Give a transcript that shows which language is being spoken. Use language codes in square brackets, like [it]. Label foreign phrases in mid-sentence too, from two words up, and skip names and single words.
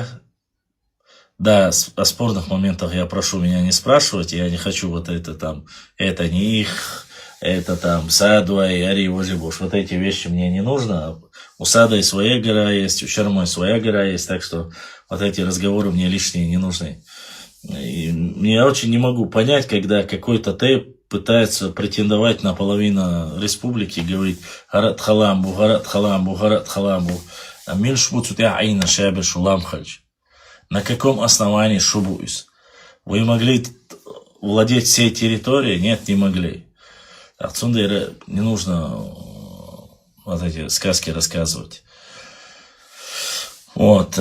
[ru] Да, о спорных моментах я прошу меня не спрашивать, я не хочу вот это там, это не их, это там Садва и Ари Возибуш. Вот эти вещи мне не нужно. У Сада своя гора есть, у Чермой своя гора есть, так что вот эти разговоры мне лишние не нужны. И я очень не могу понять, когда какой-то тейп пытается претендовать на половину республики, говорит [ce] «Гарат халамбу, гарат халамбу, гарат халамбу». [ru] На каком основании шубуюсь? Вы могли владеть всей территорией? Нет, не могли. Отсюда не нужно вот эти сказки рассказывать. Вот.